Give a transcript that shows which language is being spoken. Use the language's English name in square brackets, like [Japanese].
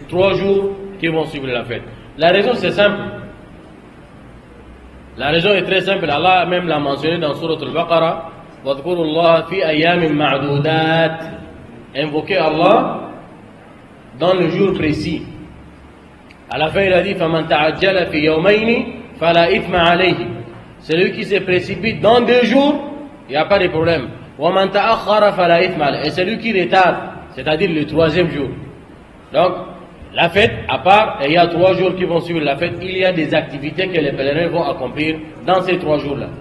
[French] 3 jours qui vont suivre la fête. La raison c'est simple. La raison est très simple. Allah même l'a mentionné dans Surat Al-Baqarah. [Arabic] وَاذْكُرُوا اللَّهَ فِي أَيَّامٍ مَعْدُودَاتٍ. [French] Invoquez Allah dans le jour précis. À la fin, il a dit [Arabic] فَمَنْ تَعَجَّلَ فِي يَوْمَيْنِ فَلَا إِثْمَ عَلَيْهِ. [French] Celui qui se précipite dans 2 jours, il n'y a pas de problème. [Arabic] وَمَنْ تَأَخَّرَ فَلَا إِثْمَ عَلَيْهِ. [French] Et celui qui retarde, c'est-à-dire le 3e jour. Donc, la fête, à part, et il y a 3 jours qui vont suivre la fête, il y a des activités que les pèlerins vont accomplir dans ces 3 jours-là.